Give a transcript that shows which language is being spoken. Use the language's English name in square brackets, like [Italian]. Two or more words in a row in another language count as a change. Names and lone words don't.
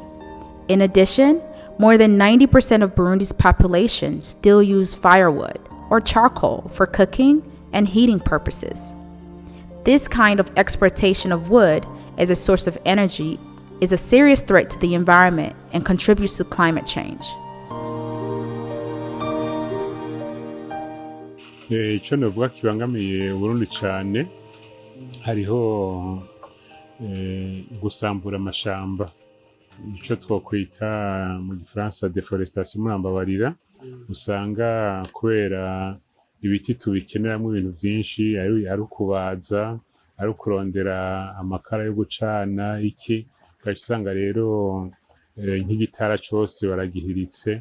[English] In addition, more than 90% of Burundi's population still use firewood or charcoal for cooking and heating purposes. This kind of exploitation of wood as a source of energy is a serious threat to the environment and contributes to climate change. [Rundi] Ico novuga kibangamiye Burundi cane hariho gusambura amashamba, ico twokwita mu Gifaransa deforestation murambabarira, usanga kubera ibiti tubikeneramo ibintu byinshi, ari ukubaza, ari ukurondera amakara yo gucana iki, ugasanga rero nk'igitara cyose baragihiritse.